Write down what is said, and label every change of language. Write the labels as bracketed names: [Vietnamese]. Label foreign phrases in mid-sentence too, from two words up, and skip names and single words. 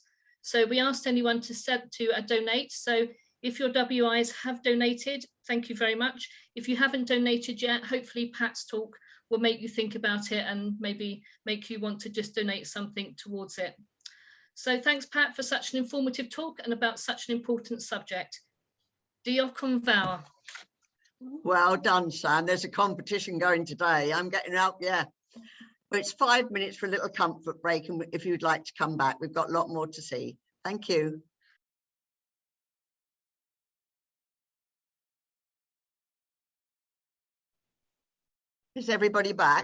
[English] So we asked anyone to donate. So if your WIs have donated, thank you very much. If you haven't donated yet, hopefully Pat's talk will make you think about it and maybe make you want to just donate something towards it. So thanks, Pat, for such an informative talk and about such an important subject. [Welsh] Diolch yn fawr. [English] Well done, Sam. There's a competition going today. I'm getting out, yeah. But it's 5 minutes for a little comfort break, and if you'd like to come back, we've got a lot more to see. Thank you. Is everybody back?